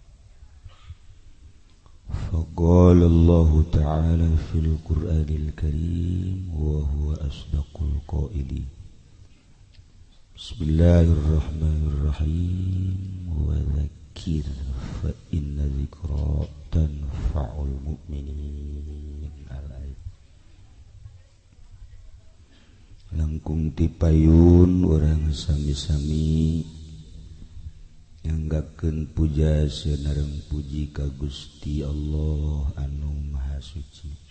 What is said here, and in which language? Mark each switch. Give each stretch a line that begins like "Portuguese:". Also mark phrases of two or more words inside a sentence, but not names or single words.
Arabic: فقال الله تعالى في القرآن الكريم وهو أصدق القائلين. بسم الله الرحمن الرحيم. وذكر فإن الذكرى تنفع المؤمنين.
Sundanese: Langkung tipayun orang sami-sami nyanggakeun puja sanareng puji ka Gusti Allah anu Maha Suci.